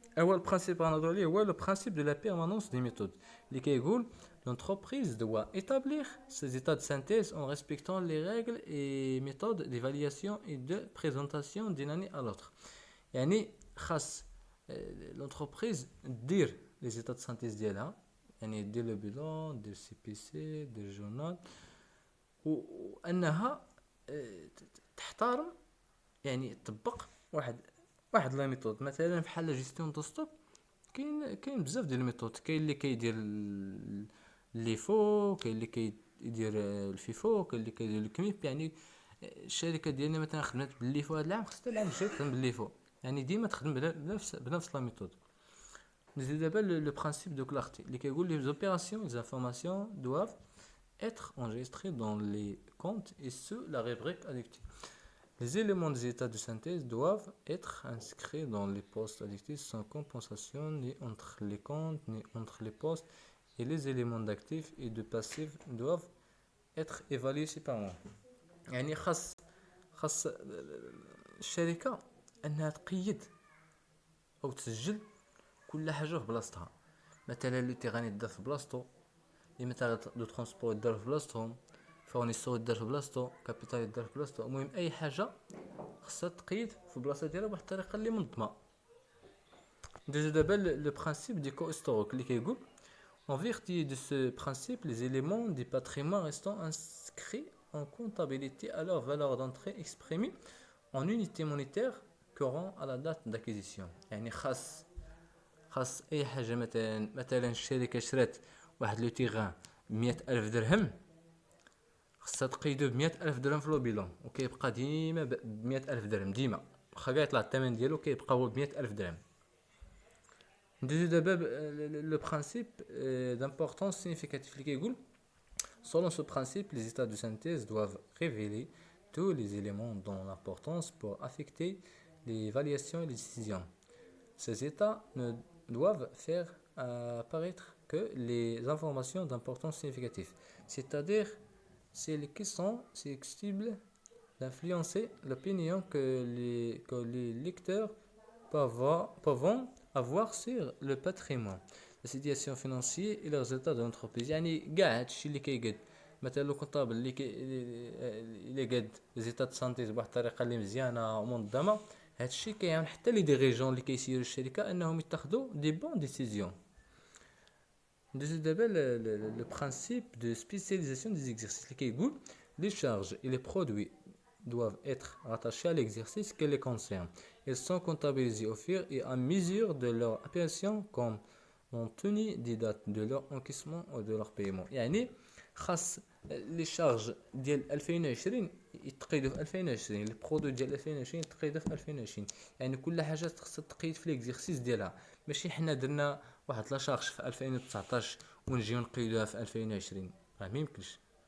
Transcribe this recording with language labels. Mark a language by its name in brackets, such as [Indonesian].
[Arabic] اول برينسيپ غنهضروا عليه هو لو برينسيپ دو لا بيرمانونس دي ميثود اللي كيقول [French] l'entreprise doit établir ses états de synthèse en respectant les règles et méthodes d'évaluation et de présentation d'une année à l'autre. [Arabic] يعني خاص l'entreprise دير [French] les états de synthèse [Arabic] ديالها، يعني دير لو بيلون، دير سي بي سي، دير جورنال، وانها تحترم، يعني تطبق واحد لا ميثود. مثلا بحال جيستيون دو ستوك كاين بزاف ديال الميثود. كاين اللي كيدير اللي فو، كاين اللي كيدير الفيفو، كاين اللي كيدير الكميب. يعني الشركه ديالنا مثلا خدمت بالليفو هذا العام، خصها العام الجاي تخدم بالليفو، يعني ديما تخدم بنفس لا ميثود. نزيد دابا لو برينسيپ دو كلارتي اللي كيقول [French] لي زوبيراسيون les informations doivent être enregistrées dans les comptes et sous la rubrique addictive. Les éléments des états de synthèse doivent être inscrits dans les postes addictifs sans compensation ni entre les comptes ni entre les postes, et les éléments d'actifs et de passifs doivent être évalués séparément. [Arabic] يعني خاص الشركة أنها تقيد أو تسجل كل حاجة في بلاصتها. مثلا لو تيغان يدار في بلاصتو، لي ميتال دو ترونسبور يدار في بلاصتهم، فورنيسور يدار في بلاصتو، كابيتال يدار في بلاصتو. المهم أي حاجة خاصها تقيد في بلاصة ديالها بواحد الطريقة اللي منظمة. ندوزو دابا لو برينسيپ دي كو هيستوريك اللي كيقول [French] en vertu de ce principe, les éléments du patrimoine restant inscrits en comptabilité à leur valeur d'entrée exprimée en unité monétaire courant à la date d'acquisition. [Arabic] يعني خاص اي حاجه، مثلا الشركه شرات واحد لو تيغان ب100,000 درهم، خاصها تقيدو ب100,000 درهم في لو بيلون، وكيبقى ديما ب100,000 درهم ديما، واخا كاع يطلع الثمن ديالو كيبقى هو ب100,000 درهم. ندوزو دابا [French] le principe d'importance significative [Arabic] اللي كيقول [French] selon ce principe les états de synthèse doivent révéler tous les éléments dont l'importance pour affecter les évaluations et les décisions. Ces états ne doivent faire apparaître que les informations d'importance significative, c'est-à-dire celles qui sont susceptibles d'influencer l'opinion que les lecteurs peuvent avoir sur le patrimoine, la situation financière et les résultats de l'entreprise. [Arabic] يعني كاع هادشي اللي كيقاد مثلا لو كونطابل اللي قاد لي زيتا دو سانتي بواحد الطريقه اللي مزيانه ومنظمه، هادشي كيعاون حتى لي ديريجون اللي كيسيروا الشركه انهم يتخذوا دي بون ديسيزيون. ندوزو دابا لو برينسيپ دو سبيسياليزاسيون دي زيكزارسيس اللي كيقول [French] les charges et les produits doivent être rattachés à l'exercice qui les concerne. Ils sont comptabilisés au fur et à mesure de leur apparition comme compte tenu des dates de leur encaissement ou de leur paiement. [Arabic] يعني خاص لي شارج ديال 2020 يتقيدوا في 2020، لي برودوي ديال 2020 يتقيدوا في 2020. يعني كل حاجه خاصها تقيد في ليكزيرسيس ديالها، ماشي حنا درنا واحد لا شارج في 2019 ونجيو نقيدوها في 2020، راه ما يمكنش.